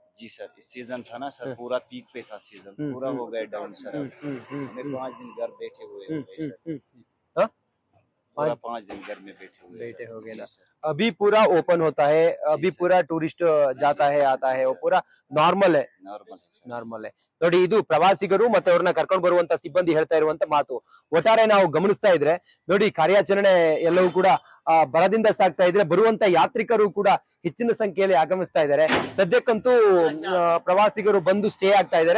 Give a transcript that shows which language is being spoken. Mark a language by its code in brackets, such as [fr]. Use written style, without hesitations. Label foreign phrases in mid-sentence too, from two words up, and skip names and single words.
[hi] चाहिए। जी सर, इस सीजन था ना सर, पूरा पीक पे था सीजन, पूरा हो गया डाउन सर। हमें 5 दिन घर बैठे हुए हो गए सर। हाँ? पूरा 5 दिन घर में बैठे बैठे हो गए जी ना। सर। अभी पूरा ओपन होता है, अभी सर। पूरा टूरिस्ट जाता है आता है, वो पूरा ನಾರ್ಮಲ್ है ನಾರ್ಮಲ್ है ಸರ್। [kn] ನಾರ್ಮಲ್ है ನೋಡಿ. ಇದು ಪ್ರವಾಸಿಗರು ಮತ್ತೆ ಅವ್ರನ್ನ ಕರ್ಕೊಂಡು ಬರುವಂತ ಸಿಬ್ಬಂದಿ ಹೇಳ್ತಾ ಇರುವಂತ ಮಾತು. ಒಟ್ಟಾರೆ ನಾವು ಗಮನಿಸ್ತಾ ಇದ್ರೆ ನೋಡಿ, ಕಾರ್ಯಾಚರಣೆ ಎಲ್ಲವೂ ಕೂಡ ಬರದಿಂದ ಸಾಗ್ತಾ ಇದ್ರೆ, ಬರುವಂತ ಯಾತ್ರಿಕರು ಕೂಡ ಹೆಚ್ಚಿನ ಸಂಖ್ಯೆಯಲ್ಲಿ ಆಗಮಿಸ್ತಾ ಇದ್ದಾರೆ. ಸದ್ಯಕ್ಕಂತೂ ಪ್ರವಾಸಿಗರು ಬಂದು ಸ್ಟೇ ಆಗ್ತಾ ಇದ್ದಾರೆ.